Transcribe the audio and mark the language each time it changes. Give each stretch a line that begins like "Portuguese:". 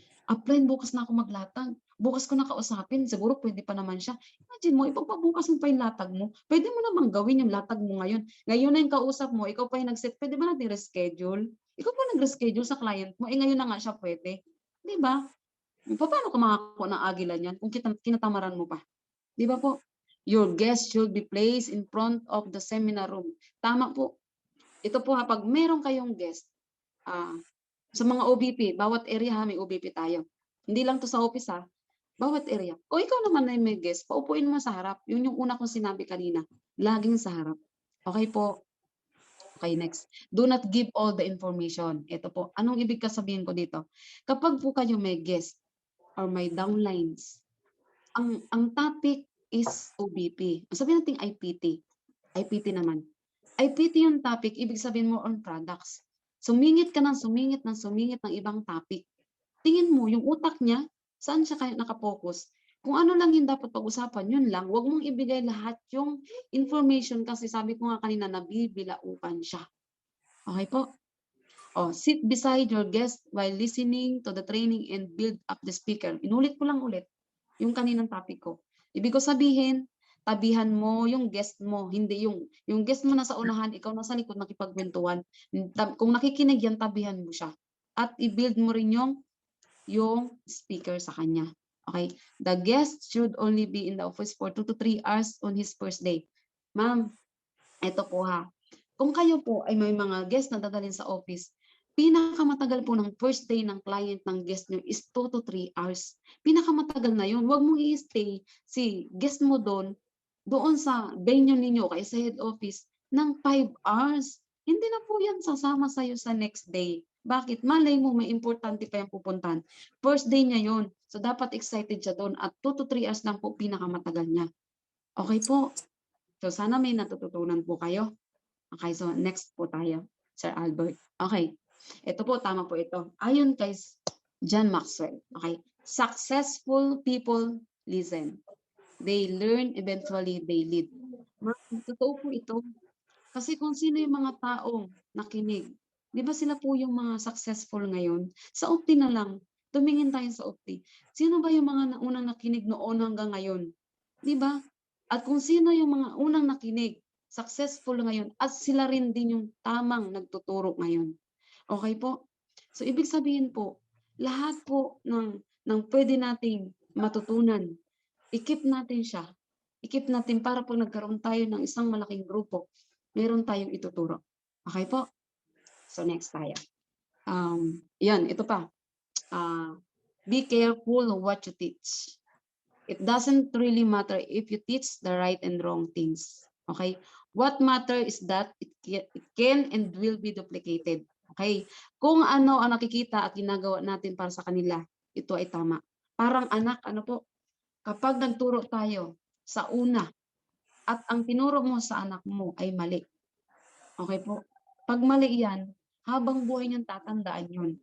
Filipino: Upline bukas na ako maglatag, bukas ko na kausapin, siguro puwede pa naman siya. Imagine mo ipagpabukas mo pa yung latag mo, puwede mo namang gawin yung latag mo ngayon. Ngayon na yung kausap mo, ikaw pa yung nag-set, puwede ba natin reschedule? Ikaw pa nag-reschedule sa client mo, eh, ngayon na nga siya puwede, 'di ba? Papaano ka makakakuha ng agilan niyan kung kinatamaran mo pa, 'di ba po?
English: Your guest should be placed in front of the seminar room.
Filipino: Tama po. Ito po, 'pag meron kayong guest, ah sa mga OBP, bawat area may OBP tayo. Hindi lang 'to sa office bawat area. O ikaw naman na may guest, paupuin mo sa harap. Yun yung una kong sinabi kanina, laging sa harap. Okey po. Okay, next.
English: Do not give all the information.
Filipino: Ito po, anong ibig sabihin ko dito? Kapag po kayo may guest or may downlines, ang topic is OBP. Sabihin nating IPT. IPT naman. IPT yung topic, ibig sabihin mo on products. Sumingit ka ng sumingit ng sumingit ng ibang topic. Tingin mo yung utak niya, saan siya kaya naka-focus? Kung ano lang yung dapat pag-usapan, yun lang. Huwag mong ibigay lahat yung information kasi sabi ko nga kanina nabibilaukan siya. Okay po?
English: Oh, sit beside your guest while listening to the training and build up the speaker.
Filipino: Inulit ko lang ulit yung kaninang topic ko. Ibig ko sabihin, tabihan mo yung guest mo, hindi yung guest mo nasa unahan, ikaw nasa likod nakipagkwentuhan. Kung nakikinig yan, tabihan mo siya. At i-build mo rin yung speaker sa kanya. Okay?
English: The guest should only be in the office for 2 to 3 hours on his first day.
Filipino: Ma'am, eto po kung kayo po ay may mga guest na dadalhin sa office, pinakamatagal po ng first day ng client ng guest niyo is 2 to 3 hours. Pinakamatagal na yun. Huwag mong i-stay si guest mo doon sa venue ninyo kaya sa head office ng 5 hours. Hindi na po yan sasama sa'yo sa next day. Bakit? Malay mo may importante pa yang pupuntahan. First day niya yun. So, dapat excited siya doon at 2 to 3 hours lang po pinakamatagal niya. Okay po. So, sana may natututunan po kayo. Okay, so next po tayo, Sir Albert. Okay, ito po, tama po ito. Ayon kay John Maxwell, okay,
English: successful people listen. They learn, eventually they lead.
Filipino: Totoo po ito. Kasi kung sino yung mga taong nakinig, di ba sila po yung mga successful ngayon? Sa UPTI na lang, tumingin tayo sa UPTI. Sino ba yung mga unang nakinig noon hanggang ngayon? Di ba? At kung sino yung mga unang nakinig, successful ngayon at sila rin din yung tamang nagtuturo ngayon. Okay po? So ibig sabihin po, lahat po ng puwede nating matutunan, i-keep natin siya. I-keep natin para 'pag nagkaroon tayo ng isang malaking grupo, meron tayong ituturo. Okay po? So next tayo. 'Yan ito pa,
English: be careful what you teach. It doesn't really matter if you teach the right and wrong things. Okay? What matter is that it can and will be duplicated. Okay?
Filipino: Kung ano ang nakikita at ginagawa natin para sa kanila, ito ay tama. Parang anak, ano po, kapag nagturo tayo sa una at ang tinuro mo sa anak mo ay mali. Okay po? Pag mali yan, habang buhay niyang tatandaan yun.